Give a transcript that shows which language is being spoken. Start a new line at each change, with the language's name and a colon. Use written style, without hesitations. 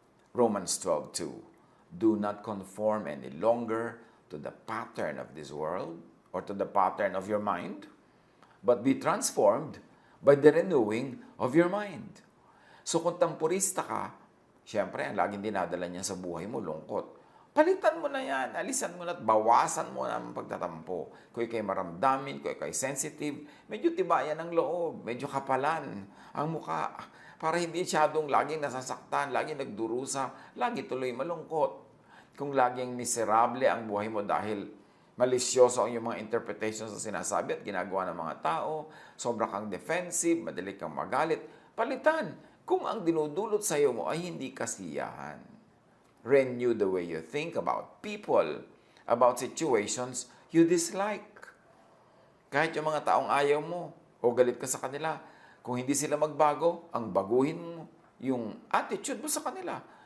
English: Romans 12:2, do not conform any longer to the pattern of this world, or to the pattern of your mind, but be transformed by the renewing of your mind.
Filipino: So kung tampurista ka, syempre, ang laging dinadala niya sa buhay mo, lungkot. Palitan mo na yan, alisan mo na at bawasan mo na ang pagtatampo. Kung ikay maramdamin, kung ikay sensitive, medyo tibayan ang loob, medyo kapalan ang muka, para hindi siyadong laging nasasaktan, laging nagdurusa, lagi tuloy malungkot. Kung laging miserable ang buhay mo dahil malisyoso ang iyong mga interpretations na sinasabi at ginagawa ng mga tao, sobra kang defensive, madali kang magalit, palitan kung ang dinudulot sa iyo mo ay hindi kasiyahan.
English: Renew the way you think about people, about situations you dislike.
Filipino: Kahit yung mga taong ayaw mo o galit ka sa kanila, kung hindi sila magbago, ang baguhin mo. yung attitude mo sa kanila.